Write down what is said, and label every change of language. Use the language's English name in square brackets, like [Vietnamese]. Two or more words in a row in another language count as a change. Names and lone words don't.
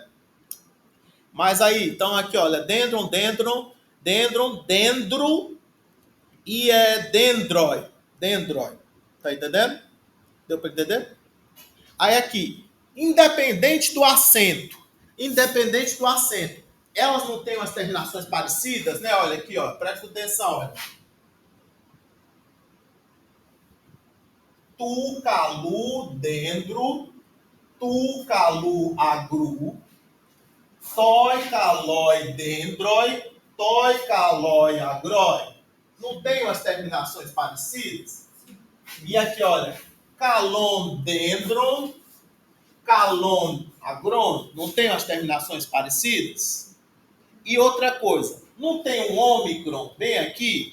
[Portuguese] Mas aí, então aqui, olha, dendro, e dendrói. Tá entendendo? Deu para entender? Aí aqui, independente do acento, elas não têm umas terminações parecidas, né? Olha aqui, ó, presta atenção, olha. [Greek] τοῦ, καλοῦ, δένδρου, τοῦ, καλοῦ, ἀγροῦ, τῷ, καλῷ, δένδρῳ, τῷ, καλῷ, ἀγρῷ. [Portuguese] Não tem umas terminações parecidas? E aqui, olha, [Greek] καλόν, δένδρον, καλόν, ἀγρόν. [Portuguese] Não tem umas terminações parecidas? E outra coisa, não tem um ômicron bem aqui?